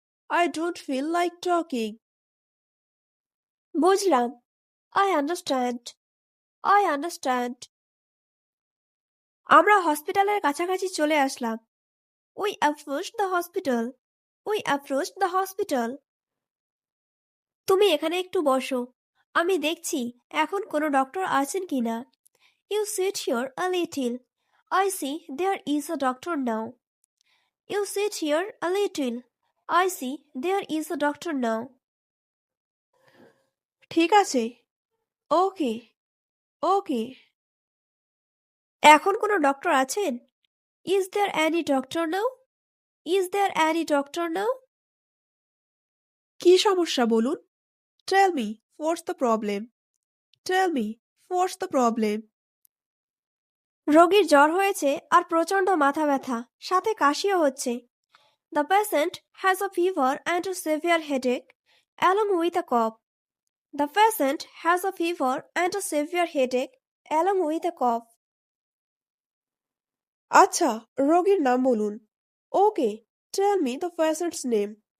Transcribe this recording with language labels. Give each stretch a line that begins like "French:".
English: I don't feel like talking.
Bangla: বুঝলাম।
English: I understand. I understand.
Bangla: আমরা হসপিটালের কাছাকাছি চলে আসলাম।
English: We approached the hospital. We approached the hospital.
Bangla: তুমি এখানে একটু বসো, আমি দেখছি এখন কোনো ডক্টর আছেন কিনা।
English: You sit here a little. I see there is a doctor now. You sit here a little. I see there is a doctor now.
Bangla: ঠিক আছে। ওকে, ওকে। এখন কোনো ডক্টর আছেন?
English: Is there any doctor now? Is there any doctor now?
Bangla: কি সমস্যা বলুন?
English: Tell me, what's the problem? Tell me, what's the problem?
Bangla: রোগীর জ্বর হয়েছে আর প্রচণ্ড মাথা ব্যথা, সাথে কাশিও হচ্ছে।
English: The patient has a fever and a severe headache along with a cough. The patient has a fever and a severe headache along with a cough.
Bangla: আচ্ছা, রোগীর নাম বলুন।
English: Okay, tell me the patient's name.